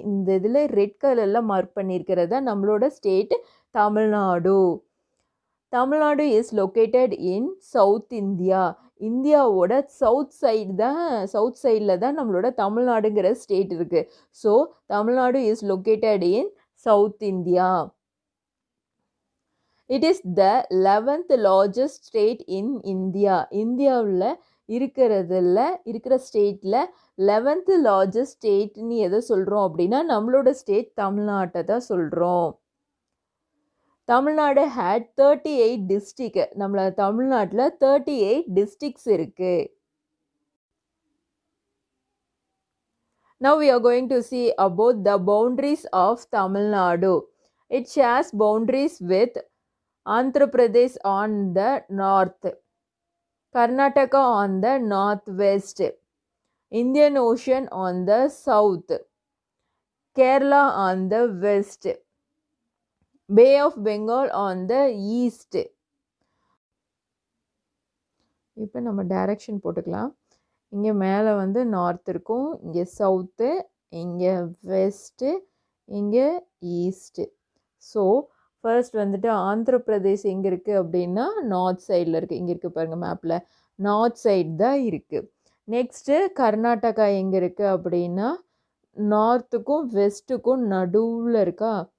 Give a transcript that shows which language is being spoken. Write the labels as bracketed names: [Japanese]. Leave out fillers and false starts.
[Tamil] இந்த இதில் ரெட் கலரில் மார்க் பண்ணியிருக்கிறதா நம்மளோட state Tamil Nadu. [English] Tamil Nadu is located in south India. [Tamil] இந்தியாவோட சவுத் சைடில் தான் நம்மளோட தமிழ்நாடுங்கிற ஸ்டேட் இருக்குது. [English] So Tamil Nadu is located in south India. It is the 11th largest state in India. [Tamil] இந்தியாவில் இருக்கிற ஸ்டேட்டில் 11th largest ஸ்டேட்னு எதை சொல்கிறோம் அப்படின்னா நம்மளோட ஸ்டேட் தமிழ்நாட்டை தான் சொல்கிறோம். [English] Tamil Nadu had 38 district. [Tamil] நம்மள தமிழ்நாட்டில் 38 டிஸ்ட்ரிக்ட்ஸ் இருக்குது. [English] Now we are going to see about the boundaries of Tamil Nadu. It shares boundaries with Andhra Pradesh on the north, Karnataka on the northwest, Indian Ocean on the south, Kerala on the west, Bay of Bengal on the east. [Tamil] இப்போ நம்ம direction போட்டுக்கலாம். இங்கே மேலே வந்து north இருக்கும், இங்கே south, இங்கே west, இங்கே ஈஸ்ட்டு. ஸோ ஃபர்ஸ்ட் வந்துட்டு ஆந்திர பிரதேஷ் எங்கே இருக்குது அப்படின்னா நார்த் சைடில் இருக்குது. இங்கே இருக்குது பாருங்கள் மேப்பில், நார்த் சைடு தான் இருக்குது. நெக்ஸ்ட்டு கர்நாடகா எங்கே இருக்குது அப்படின்னா நார்த்துக்கும் வெஸ்ட்டுக்கும் நடுவில் இருக்கா.